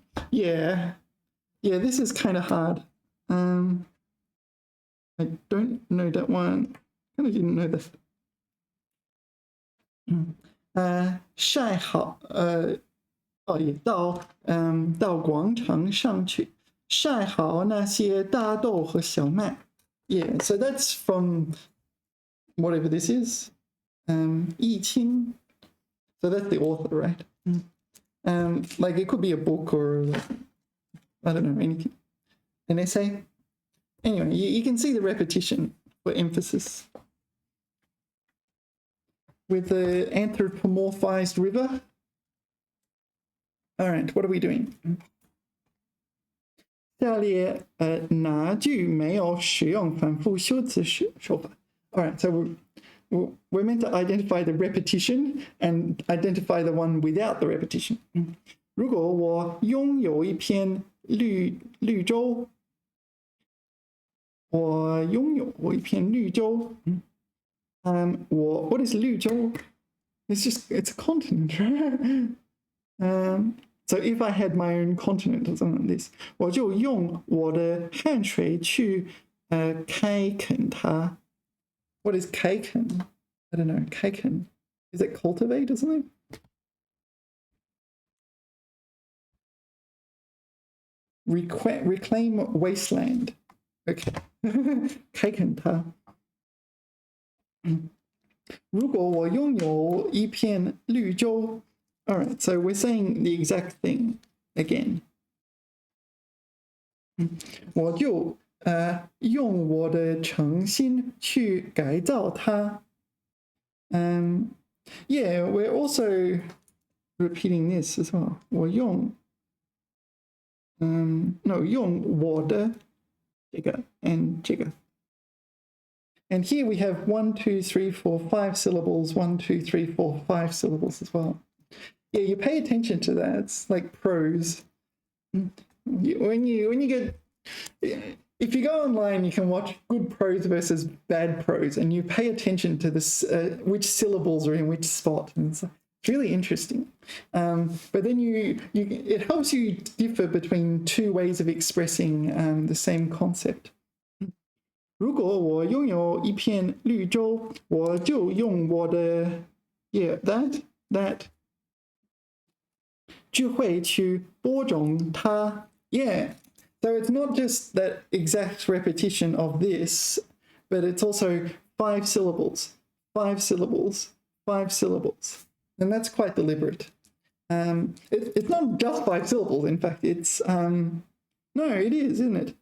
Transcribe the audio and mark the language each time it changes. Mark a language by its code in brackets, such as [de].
[en] Yeah. Yeah, this is kind of hard. I don't know that one. I kind of didn't know that. 晒好 [zh] 哦，也到广场上去晒好那些大豆和小麦。 [en] Yeah, so that's from whatever this is. Yi Qing. So that's the author, right? Like it could be a book or like, I don't know, anything. An essay. Anyway, you can see the repetition for emphasis. With the anthropomorphized river. All right, what are we doing? [zh] 下列哪句没有使用反复修辞手法 [en] All right, so we're meant to identify the repetition and identify the one without the repetition. [zh] 如果我拥有一片绿洲，我拥有一片绿洲。 [en] what is 绿洲?It's a continent, right? So if I had my own continent or something like this, [zh] 我就用我的汗水去开垦它。 [en] What is 开垦?I don't know. 开垦 is it cultivate or something? Reclaim wasteland. Okay. [zh] 开垦它。如果我拥有一片绿洲。 [en] All right, so we're saying the exact thing again. [zh] 我就用我的诚心去改造它。 [en] Yeah, we're also repeating this as well. [zh] 我用用我的这个 and 这个。 [en] And here we have 1, 2, 3, 4, 5 syllables, 1, 2, 3, 4, 5 syllables as well. Yeah, you pay attention to that. It's like prose. When you get, if you go online, you can watch good prose versus bad prose, and you pay attention to this, which syllables are in which spot, and it's really interesting. But then it helps you differ between two ways of expressing the same concept. [zh] 如果我拥有一片绿洲，我就用我的 that 智慧去播种它。 [en] Yeah, so it's not just that exact repetition of this, but it's also 5 syllables, 5 syllables, 5 syllables. And that's quite deliberate. It's not just 5 syllables, in fact, it's, no, it is, isn't it?